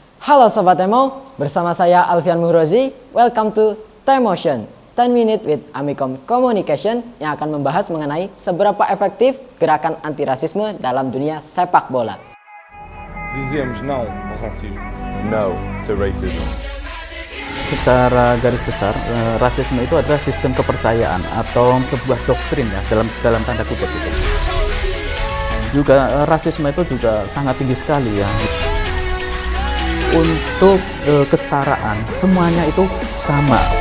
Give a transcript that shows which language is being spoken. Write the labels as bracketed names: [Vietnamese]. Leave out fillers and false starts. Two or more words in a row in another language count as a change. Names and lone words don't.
[Indonesian] Halo Sobat Emo, bersama saya Alfian Muhrozi. [English] Welcome to T-Motion, 10 Minute with Amikom Communication, [Indonesian] yang akan membahas mengenai seberapa efektif gerakan anti-rasisme dalam dunia sepak bola. [Portuguese] Dizemos não ao racismo. [English] No to racism. [Indonesian] Secara garis besar, rasisme itu adalah sistem kepercayaan atau sebuah doktrin ya dalam tanda kutip itu. Juga rasisme itu juga sangat tinggi sekali ya. Untuk kesetaraan, semuanya itu sama.